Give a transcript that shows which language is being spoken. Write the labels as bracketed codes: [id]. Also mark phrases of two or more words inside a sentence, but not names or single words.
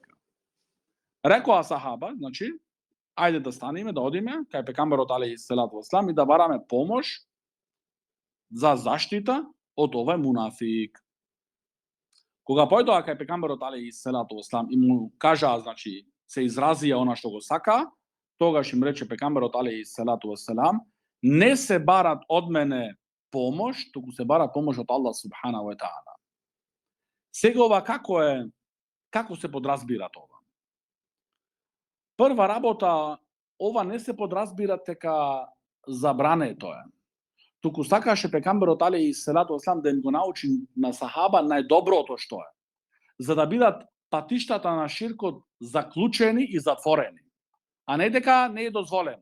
[mk] Рекоа сахаба, значи, ајде да станеме, да одиме кај пекамберот [ar] عليه الصلاة والسلام [mk] и да бараме помош за заштита од овој мунафик. Кога појдоа кај пекамберот [ar] عليه الصلاة والسلام [mk] и му кажаа, значи, се изразија она што го сака, тогаш им рече пекамберот [ar] عليه الصلاة والسلام: [mk] не се барат од мене помош, туку се барат помош од Аллах [ar] سبحانه وتعالى. [mk] Сега ова како се подразбира тоа? Прва работа, ова не се подразбира дека забрането е. Туку сакаше пекамберот [ar] عليه الصلاة والسلام [mk] да им го научи на сахаба најдоброто што е, за да бидат патиштата на ширкот заклучени и затворени, а не дека не е дозволено.